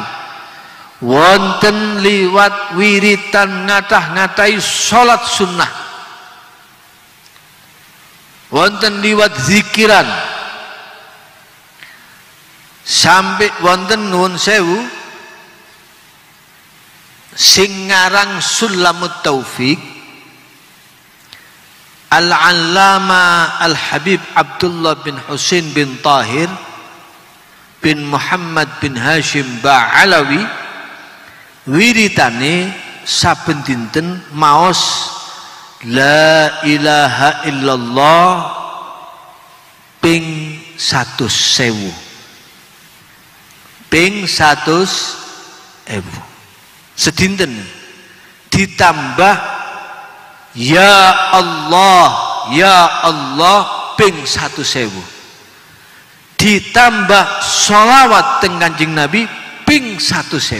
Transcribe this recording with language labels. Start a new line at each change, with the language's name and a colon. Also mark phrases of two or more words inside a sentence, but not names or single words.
Javanese: Wonten liwat wiritan ngatah-ngatai salat sunnah, wonten liwat zikiran, sampai wonten nuwun sewu sing ngarang Sulamut Taufik Al-Allama Al-Habib Abdullah bin Husain bin Tahir bin Muhammad bin Hashim Ba'alawi. Wiritane saben dinten maos
Arabic: لا إله إلا الله
Javanese: ping 100.000, ping 100.000 sedinten, ditambah
Arabic: يا الله
Javanese: ping 100.000, ditambah sholawat teng Kanjeng Nabi ping 100.000.